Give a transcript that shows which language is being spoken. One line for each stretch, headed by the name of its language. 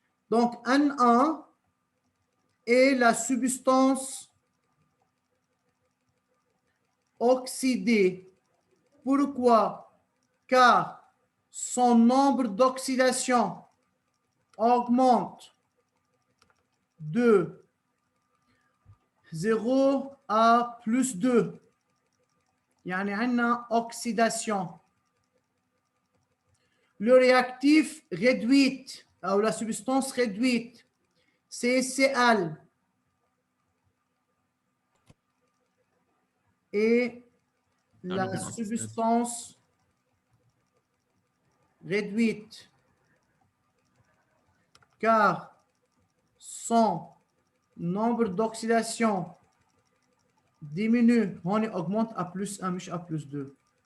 French: Donc, Na est la substance oxydée. Pourquoi? Car son nombre d'oxydation augmente de 0 à plus 2.
Arabic: يعني عندنا oxydation.
French: Le réactif réduit, ou la substance réduite, c'est Cl. Et la substance réduite, car son nombre d'oxydation diminue, on augmente à plus 1
Arabic: مش
French: à plus 2.